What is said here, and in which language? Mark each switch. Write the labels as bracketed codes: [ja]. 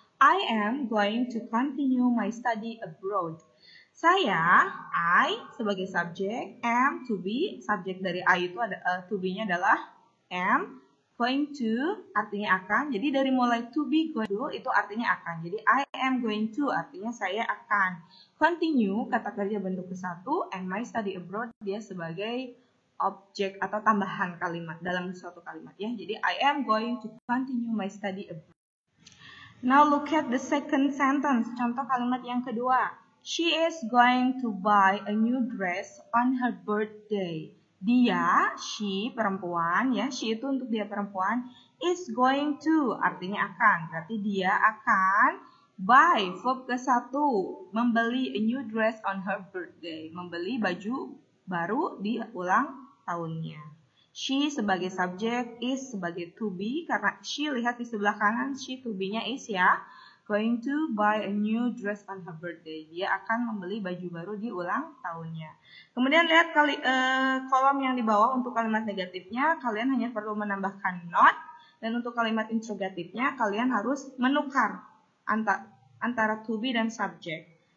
[en] I am going to continue my study abroad. [id] Saya, I sebagai subjek, am to be, subjek dari I itu ada to be-nya adalah am, going to artinya akan. Jadi dari mulai to be going to itu artinya akan. Jadi I am going to artinya saya akan. Continue kata kerja bentuk ke-1 and my study abroad dia sebagai objek atau tambahan kalimat dalam suatu kalimat ya. Jadi [en] I am going to continue my study abroad. Now look at the second sentence. [id] Contoh kalimat yang kedua. [en] She is going to buy a new dress on her birthday. [id] Dia, she, perempuan, ya, she itu untuk dia perempuan, is going to, artinya akan. Berarti dia akan buy, verb ke-1, membeli [en] a new dress on her birthday. [id] Membeli baju baru di ulang tahunnya. She sebagai subjek, is sebagai to be, karena she, lihat di sebelah kanan, she to be-nya is ya. [en] Going to buy a new dress on her birthday. [id] Dia akan membeli baju baru di ulang tahunnya. Kemudian lihat kolom yang di bawah untuk kalimat negatifnya. Kalian hanya perlu menambahkan not. Dan untuk kalimat interrogatifnya kalian harus menukar antara to be dan subject.